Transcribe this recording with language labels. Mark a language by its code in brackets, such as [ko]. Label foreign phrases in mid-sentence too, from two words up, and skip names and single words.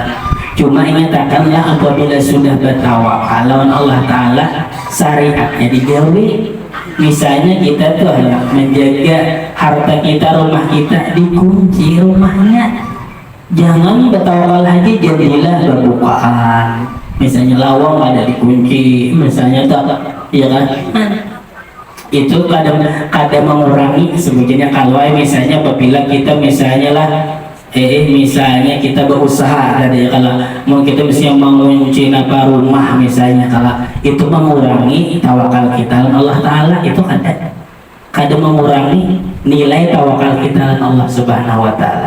[id] Cuma ingatkanlah apabila sudah bertawakal lawan Allah Ta'ala, syariatnya digawi. Misalnya kita tuh hendak menjaga harta kita, rumah kita dikunci rumahnya. Jangan bertawakal lagi, jadilah berbukaan. Misalnya lawang ada dikunci, misalnya tak, ya kan? Itu kadang mengurangi sebetulnya. Kalau misalnya apabila kita misalnya lah misalnya kita berusaha tadi, kalau mau kita misalnya mengunci apa rumah misalnya, kalau itu mengurangi tawakal kita Allah Ta'ala, itu kadang mengurangi nilai tawakal kita Allah [ar] سبحانه وتعالى.